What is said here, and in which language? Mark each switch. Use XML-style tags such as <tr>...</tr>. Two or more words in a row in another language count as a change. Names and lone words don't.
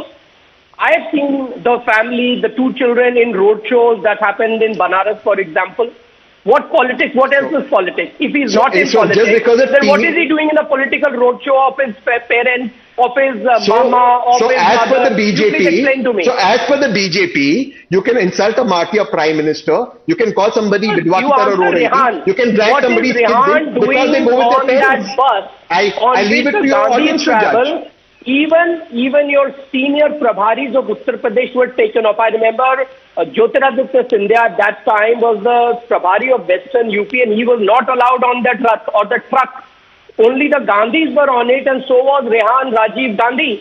<en>I have seen the family, the two children in roadshows that happened in Banaras, for example. What politics? What else is politics? If he's not in politics, then what is he doing in a political roadshow of his parents, of his mama, of his mother? As per the BJP, you can insult a martyr Prime Minister, you can call somebody</en> <hi>विधवा की तरह रो रही थी,</hi> <en>you can drag somebody's kids in because they go with their parents. I leave it to your audience to judge. Even your senior Prabharis of Uttar Pradesh were taken off. I remember Jyotiraditya Scindia at that time was the Prabhari of Western UP and he was not allowed on that truck Only the Gandhis were on it, and so was Rehan Rajiv Gandhi.</en>